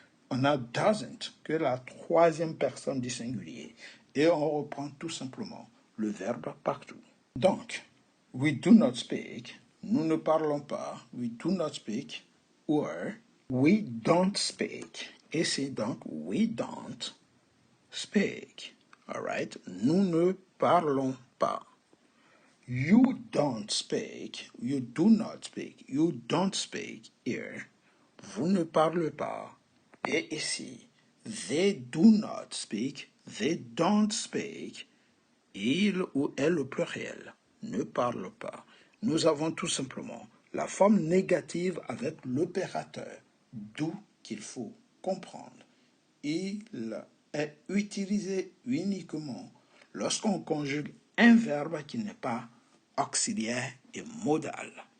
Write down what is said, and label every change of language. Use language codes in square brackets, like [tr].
[fr] On a doesn't, que la troisième personne du singulier. Et on reprend tout simplement le verbe partout. [en] Donc, we do not speak, [fr] nous ne parlons pas, [en] we do not speak, or we don't speak. [fr] Et c'est donc [en] we don't speak. All right? [fr] Nous ne parlons pas. [en] You don't speak, you do not speak, you don't speak here. [fr] Vous ne parlez pas. Et ici, [en] they do not speak, they don't speak. [fr] Il ou elle au pluriel ne parle pas. Nous avons tout simplement la forme négative avec l'opérateur, d'où qu'il faut comprendre. Il est utilisé uniquement lorsqu'on conjugue un verbe qui n'est pas auxiliaire et modal.